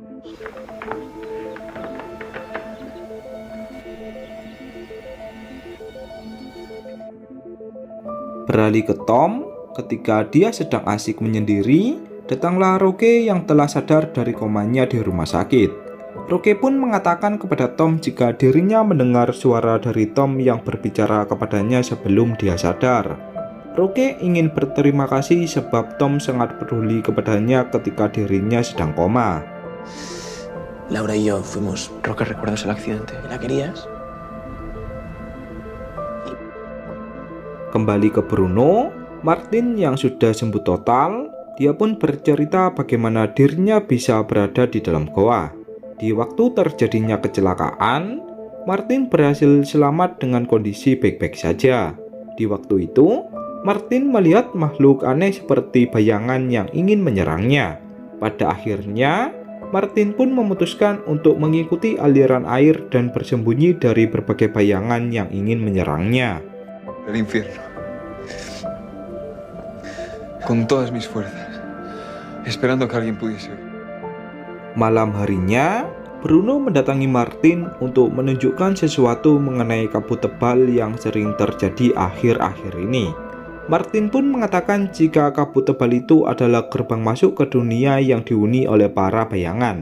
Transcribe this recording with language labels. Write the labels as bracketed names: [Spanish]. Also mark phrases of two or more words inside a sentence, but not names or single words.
[Indonesian] Beralih ke Tom, ketika dia sedang asik menyendiri, datanglah Roque yang telah sadar dari komanya di rumah sakit. Roque pun mengatakan kepada Tom jika dirinya mendengar suara dari Tom yang berbicara kepadanya sebelum dia sadar. Roque ingin berterima kasih sebab Tom sangat peduli kepadanya ketika dirinya sedang koma. [Spanish] Laura y yo fuimos. Roque, ¿recuerdas el accidente? ¿La querías? [Indonesian] Kembali ke Bruno, Martin yang sudah sembuh total, dia pun bercerita bagaimana dirinya bisa berada di dalam goa. Di waktu terjadinya kecelakaan, Martin berhasil selamat dengan kondisi baik-baik saja. Di waktu itu, Martin melihat makhluk aneh seperti bayangan yang ingin menyerangnya. Pada akhirnya, Martin pun memutuskan untuk mengikuti aliran air dan bersembunyi dari berbagai bayangan yang ingin menyerangnya. [Spanish] El infierno. Con todas mis fuerzas. Esperando que alguien pudiese oír. [Indonesian] Malam harinya, Bruno mendatangi Martin untuk menunjukkan sesuatu mengenai kabut tebal yang sering terjadi akhir-akhir ini. Martin pun mengatakan jika kabut tebal itu adalah gerbang masuk ke dunia yang dihuni oleh para bayangan.